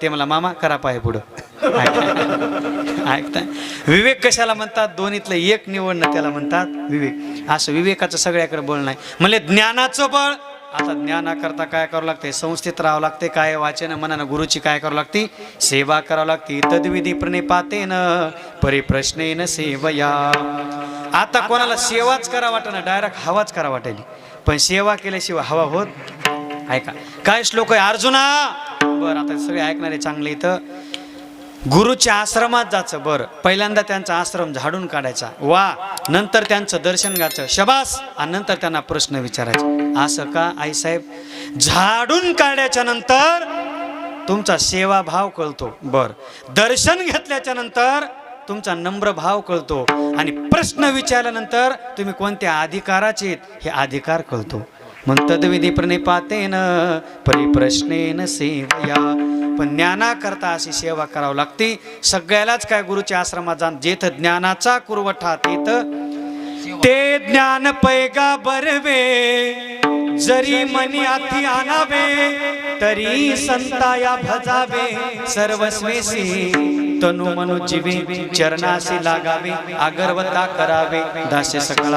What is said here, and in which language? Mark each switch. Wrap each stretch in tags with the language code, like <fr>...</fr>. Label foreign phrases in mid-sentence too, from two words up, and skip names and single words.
<mr>ते मला मामा करा पाय पुढं. ऐकताय? विवेक कशाला म्हणतात? दोन्हीतलं एक निवडणं त्याला म्हणतात विवेक. असं विवेकाचं सगळ्याकडे बळ नाही. म्हणजे ज्ञानाचं बळ. आता ज्ञानाकरता काय करावं लागते? संस्थेत राहावं लागते. काय वाचन मनानं गुरुची काय करावं लागते? सेवा करावं लागते.</mr> <sa>तद्विधी प्रणिपातेन परिप्रश्नेन सेवया.</sa> <mr>आता कोणाला सेवाच करा वाटेना, डायरेक्ट हवाच करा वाटेल. पण सेवा केल्याशिवाय हवा होत. ऐका काय श्लोक आहे अर्जुना. बरं आता सगळे ऐकणारे चांगले. इथं गुरुच्या आश्रमात जायचं. बरं पहिल्यांदा त्यांचा आश्रम झाडून काढायचा, वा. नंतर त्यांचं दर्शन घ्यायचं, शबास. आणि नंतर त्यांना प्रश्न विचारायचे. असं का आईसाहेब? झाडून काढल्याच्या नंतर तुमचा सेवा भाव कळतो. बरं दर्शन घेतल्याच्या नंतर तुमचा नम्र भाव कळतो. आणि प्रश्न विचारल्यानंतर तुम्ही कोणत्या अधिकाराचे हे अधिकार कळतो.</mr> <sa>मग तद्विधी प्रणिपातेन परिप्रश्नेन सेवया.</sa> <mr>पण ज्ञानाकरता अशी सेवा करावी लागते. सगळ्यालाच काय गुरुच्या आश्रमात जाण, जेथ ज्ञानाचा कुरवठा तेथ ते ज्ञान पैगा बरवे, जरी मनी आती आणावे, तरी संताया भजावे, सर्वस्वेसी तनु मनु जीवे, चरणाशी लागावे, अगरवता करावे, दास्य सकळा.</mr>